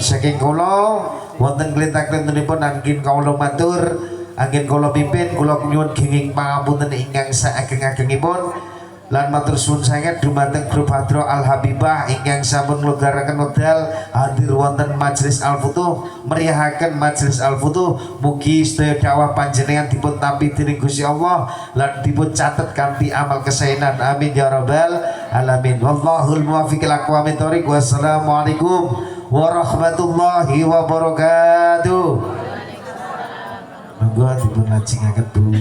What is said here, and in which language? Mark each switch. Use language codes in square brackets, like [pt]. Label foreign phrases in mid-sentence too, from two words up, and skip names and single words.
[jv] Saking kula wonten klintak-klintunipun angin kawula matur, angin kula pimpin, kula nyuwun genging pangapunten ingkang saageng-agengipun lan matur suwun sanget dumateng grup Hadroh Al Habibah ingkang sampun nglonggaraken wekdal hadir wonten Majelis Al-Futuh, meriahaken Majelis Al-Futuh. Mugi sedaya dakwah panjenengan dipun tampi dening Gusti Allah lan dipun catet kanthi amal kesaenan, [ar] آمين يا رب العالمين. والله الموفق إلى أقوم الطريق. والسلام عليكم ورحمة الله وبركاته. [jv] Monggo dipun lajengaken Bu.